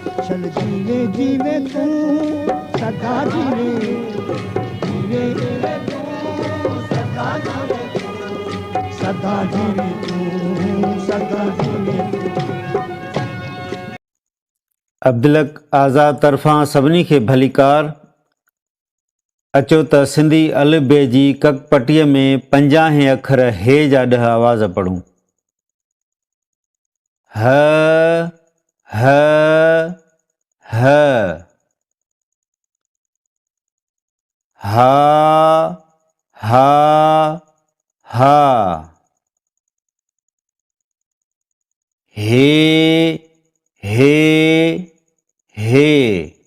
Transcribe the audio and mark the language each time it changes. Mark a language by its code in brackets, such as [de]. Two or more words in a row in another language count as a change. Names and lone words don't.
[sd] चल जीवे जीवे तू सदा जीवे, जीवे जीवे तू सदा जीवे, सदा जीवे तू सदा जीवे तू। अब्दुलक आज़ाद तरफ़ां सभिनी खे भलीकार। अचो त सिंधी अलिफ़ जी ककपटीअ में 50 अखर हे जा 10 आवाज़ पढ़ूं। ह ह ह, हा हा हा, हे हे हे,